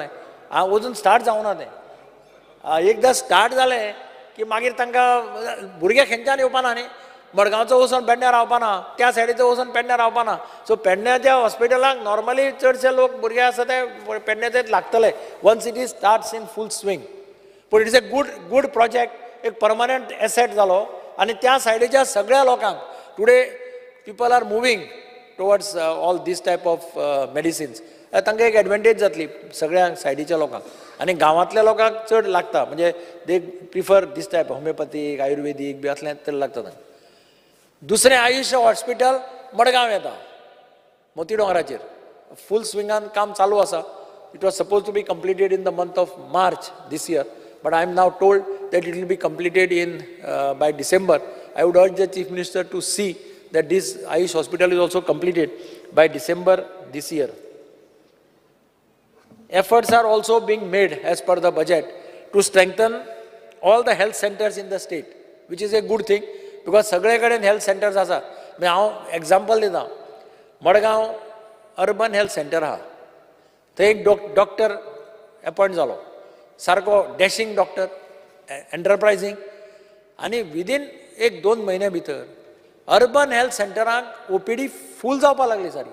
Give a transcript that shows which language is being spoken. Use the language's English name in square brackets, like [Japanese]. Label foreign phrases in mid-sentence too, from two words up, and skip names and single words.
[Konkani] हांव अजून स्टार्ट जावना तें. एकदां स्टार्ट जालें की मागीर तांकां भुरगे खंयच्यान येवपाना न्ही. मडगांवचो वचून पेडण्यां रावपाना, त्या सायडीचो वचून पेडण्यां रावपाना. सो पेडण्याच्या हॉस्पिटलाक नॉर्मली चडशे लोक भुरगे आसा ते पेडण्याचेच लागतले [English] once it is starts in full swing. [Konkani] पूण [English] it is a good project, [Konkani] एक [English] permanent asset [Konkani] जालो. आनी त्या सायडीच्या सगळ्या लोकांक [English] today people are moving towards all this type of medicines. [Konkani] तांकां एक एडवांटेज जातली सगळ्या सायडीच्या लोकांक. आनी गांवांतल्या लोकांक चड लागता म्हणजे [English] they prefer this type homeopathic ayurvedic [Konkani] बी असलें तर लागता तांकां. दुसरें आयुष हॉस्पिटल मडगांव येता मोती दोंगराचेर. फूल स्विंगान काम चालू आसा. [English] it was supposed to be completed in the month of March this year, but I am now told that it will be completed by December. I would urge the Chief Minister to see that this Ayush hospital is also completed by December this year. Efforts are also being made as per the budget to strengthen all the health centers in the state, which is a good thing because [Konkani] सगळे कडेन [English] health centers आसा. [Konkani] हांव एग्जाम्पल दिता. मडगांव [English] urban health center [Konkani] आहा, थंय एक डॉक्टर अपॉयंट जालो, सारको [English] dashing doctor, [Konkani] एंटरप्रायझींग. आनी विदीन 1-2 म्हयने भितर [English] urban health [Konkani] सेंटराक OPD फूल जावपाक लागली सारी.